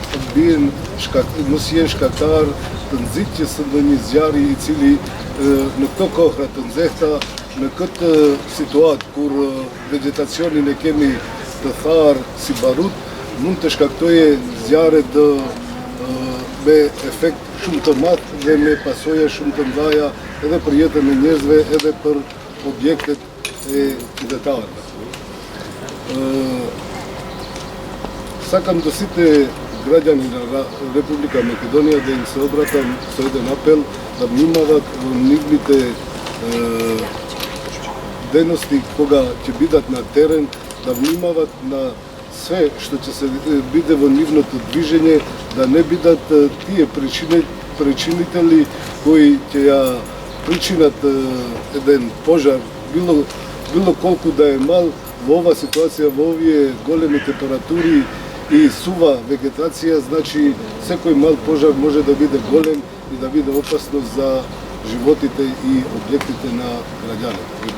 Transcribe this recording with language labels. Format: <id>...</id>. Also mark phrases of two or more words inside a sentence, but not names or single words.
<sq>jenë shkaktar të nxitjes së ndonjë zjarri i cili në këto kohra të nxehta, në këtë situatë kur vegetacionin e kemi të tharë si barut, mund të shkaktojë zjarre me efekt shumë të madh dhe me pasoja shumë të mëdha edhe për jetën e njerëzve, edhe për objektet e qytetarëve.</sq> <mk>Сакам до сите граѓани на Република Македонија да им се обратам со еден апел да vнимават во нивните дејности кога ќе бидат на терен, да внимават на све што ќе се биде во нивното движење, да не бидат тие причинители кои ќе ја причинат еден пожар, било колку да е мал во ова ситуација, во овие големи температури и сува вегетација, значи секој мал пожар може да биде голем и да биде опасно за животите и објектите на граѓаните.</mk>